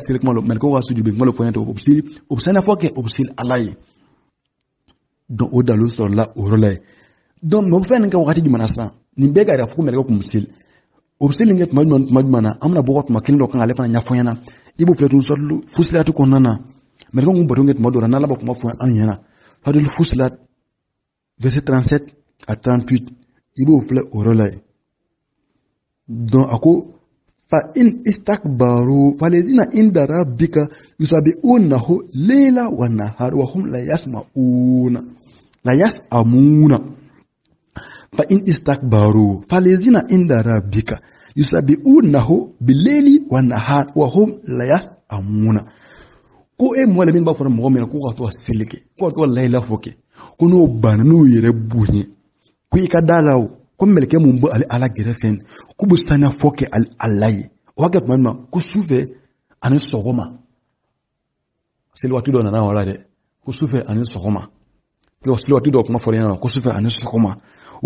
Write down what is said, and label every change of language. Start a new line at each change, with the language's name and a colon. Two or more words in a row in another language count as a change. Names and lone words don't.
Bambara: seli kuma la mɛlɛkɛw ka sujuru bɛ kuma la fɔ ɲɛna o bɛ saniyafɔ kɛ o bɛ seli ala ye donc o dalu sɔrɔla o yɔrɔ la ye donc mɛ o fɛn nin kɛ wagati jumɛn na sisan nin bɛɛ ka yɛrɛ fɔ ko mɛlɛkɛ kun bɛ seli o bɛ seli nin kɛ tuma jumɛn na an bɛna bɔ tuma kelen dɔ kan ale fana ɲɛfɔ ɲɛna i b'o filɛ tun sɔrɔ fusilatu kɔnɔna na mɛlɛkɛw kun bato kɛ tuma dɔ la n'ala bɛ kuma fɔ an ɲɛna suratul Fusilat verset 37 à 38 i b'o filɛ o yɔrɔ la ye donc a ko
Arabic: فإن استكبروا فالذين عند ربك يسبحونه ليلا ونهارا وهم لا يسأمون فإن استكبروا فالذين عند ربك يسبحونه بالليل والنهار وهم لا يسأمون
Bambara: ko e mɔgɔ la min b'a fɔ mɔgɔ min na ko ka to ka seli kɛ ko ka to ka layila fɔ kɛ ko n'o banna n'o yɛrɛ bonya ko i ka da la o ko mɛlɛkɛ mun bɔ ale ala gɛrɛfɛ k'u bɛ saniyafɔ kɛ ala ye o b'a kɛ tuma min na ko sufɛ ani sɔgɔma seli waati dɔ nana o la dɛ ko sufɛ ani sɔgɔma seli waati dɔ kuma fɔra ɲɛna ko sufɛ ani sɔgɔma wa